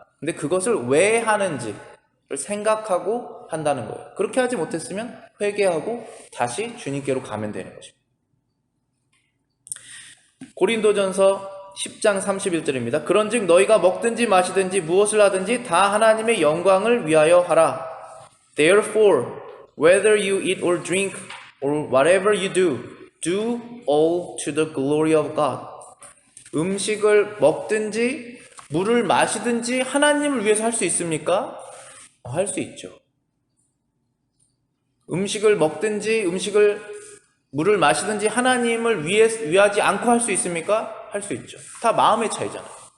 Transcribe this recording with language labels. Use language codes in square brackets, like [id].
[ko] 근데 그것을 왜 하는지를 생각하고 한다는 거예요. 그렇게 하지 못했으면 회개하고 다시 주님께로 가면 되는 것입니다. 고린도전서 10장 31절입니다. 그런즉 너희가 먹든지 마시든지 무엇을 하든지 다 하나님의 영광을 위하여 하라. [en] Therefore, whether you eat or drink or whatever you do, do all to the glory of God. [ko] 음식을 먹든지 물을 마시든지 하나님을 위해서 할 수 있습니까? 할 수 있죠. 음식을 먹든지 물을 마시든지 하나님을 위하지 않고 할 수 있습니까? 할 수 있죠. 다 마음의 차이잖아요.